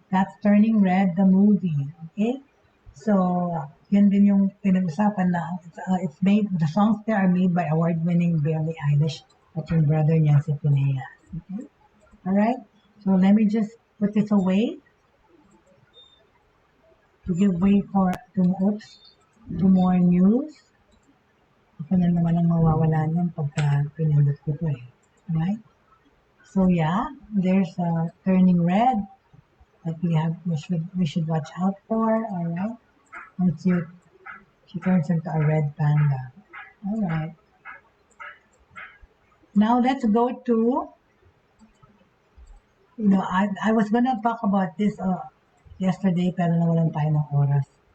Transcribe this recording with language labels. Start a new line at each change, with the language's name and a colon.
English: That's Turning Red, the movie. Okay?
Filipino: So, yun din yung pinag-usapan na
English: it's made, the songs there are made by award-winning Billie Eilish at yung brother niya si Phineas. Okay? Alright? So, let me just put this away to give way to more news.
Filipino: Ako na naman ang mawawala niyan pagka pinindot ko ito eh.
English: Alright? So, yeah, there's Turning Red that we should watch out for. Alright? And she turns into a red panda. Alright. Now let's go to, I was gonna talk about this yesterday,
Filipino: pero nawalan tayo ng oras.